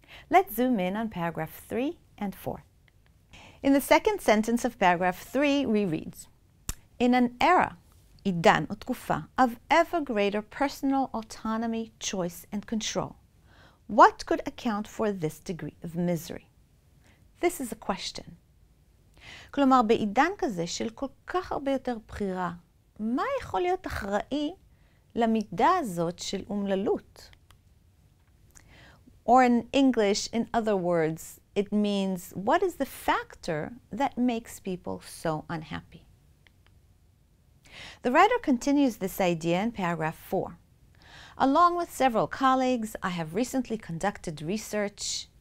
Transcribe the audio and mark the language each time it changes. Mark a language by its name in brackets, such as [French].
[English] Let's zoom in on paragraph 3 and 4. In the second sentence of paragraph 3, we read, in an era, [Hebrew] עידן או תקופה, [English] of ever greater personal autonomy, choice, and control, what could account for this degree of misery? This is a question. [Hebrew] כלומר, בעידן כזה של כל כך הרבה יותר בחירה, מה יכול להיות אחראי למידה הזאת של אומללות? [English] Or in English, in other words, it means, what is the factor that makes people so unhappy? The writer continues this idea in paragraph 4. Along with several colleagues, I have recently conducted research.